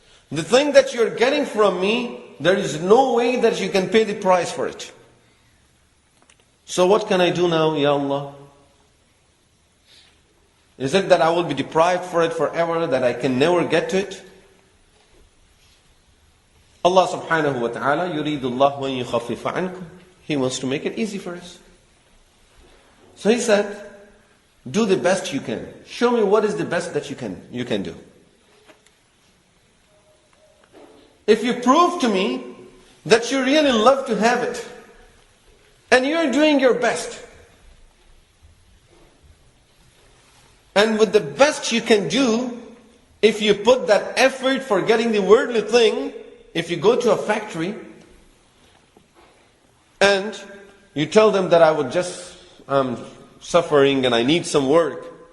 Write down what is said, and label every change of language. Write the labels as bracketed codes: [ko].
[en] The thing that you're getting from me, there is no way that you can pay the price for it. So what can I do now, Ya Allah? Is it that I will be deprived for it forever, that I can never get to it? [ar] Allah subhanahu wa ta'ala, يُرِيدُ اللَّهُ أَن يُخَفِّفَ عَنْكُمْ. [en] He wants to make it easy for us. So He said, do the best you can. Show me what is the best that you can do. If you prove to me that you really love to have it, and you're doing your best, and with the best you can do, if you put that effort for getting the worldly thing, if you go to a factory and you tell them that I'm suffering and I need some work.